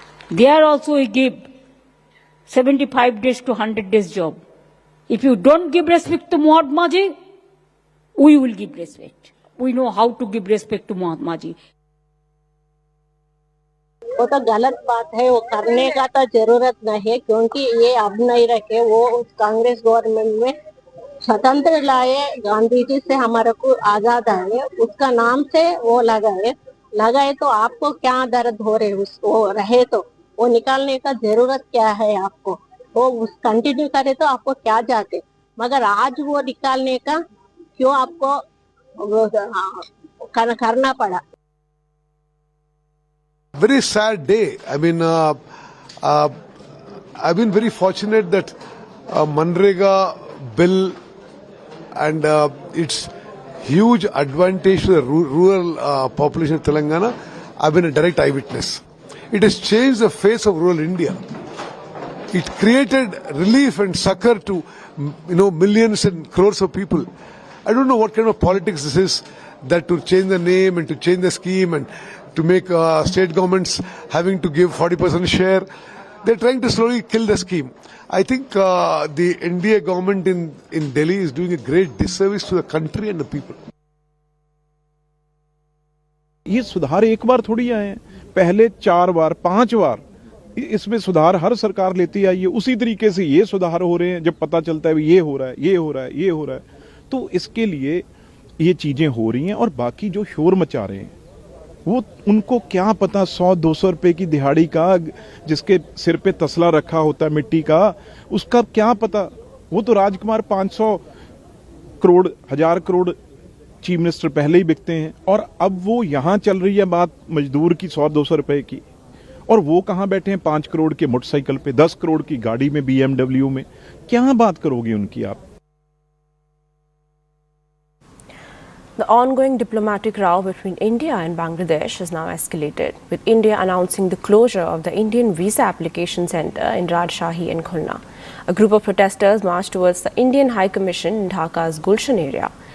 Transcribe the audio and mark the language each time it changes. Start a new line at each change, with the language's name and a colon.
English: There also we give 75 days to 100 days job. If you don't give respect to Mahatma Ji, we will give respect. We know how to give respect to Mahatma Ji.
Hindi: वो तो गलत बात है, वो करने का तो जरूरत नहीं है, क्योंकि ये अब नहीं रखे। वो उस कांग्रेस गवर्नमेंट में स्वतंत्र लाए, गांधी जी से हमारे को आजाद आए, उसका नाम से वो लगाए तो आपको क्या दर्द हो रहे उसको रहे तो वो निकालने का जरूरत क्या है आपको? वो उस कंटिन्यू करे तो आपको क्या जाते, मगर आज वो निकालने का क्यों आपको करना पड़ा?
English: Very sad day. I mean, I've been very fortunate that Manrega bill and its huge advantage to the rural population of Telangana, I've been a direct eyewitness. It has changed the face of rural India. It created relief and succor to millions and crores of people. I don't know what kind of politics this is, that to change the name and to change the scheme and to make state governments having to give 40% share. They're trying to slowly kill the scheme. I think the NDA government in Delhi is doing a great disservice to the country and the people.
Hindi: ये सुधार एक बार थोड़ी आए हैं, पहले 4 बार 5 बार इसमें सुधार हर सरकार लेती आई है। उसी तरीके से ये सुधार हो रहे हैं, जब पता चलता है ये हो रहा है, ये हो रहा है, ये हो रहा है, तो इसके लिए ये चीजें हो रही हैं। और बाकी जो शोर मचा रहे हैं वो उनको क्या पता, 100-200 रुपए की दिहाड़ी का, जिसके सिर पे तसला रखा होता है मिट्टी का, उसका क्या पता। वो तो राजकुमार 500 करोड़ 1000 करोड़ चीफ मिनिस्टर पहले ही बिकते हैं, और अब वो यहाँ चल रही है बात मजदूर की 100-200 रुपए की, और वो कहाँ बैठे हैं 5 करोड़ के मोटरसाइकिल पे, 10 करोड़ की गाड़ी में, BMW में। क्या बात करोगे उनकी आप?
English: The ongoing diplomatic row between India and Bangladesh has now escalated, with India announcing the closure of the Indian Visa Application Centre in Rajshahi and Khulna. A group of protesters marched towards the Indian High Commission in Dhaka's Gulshan area.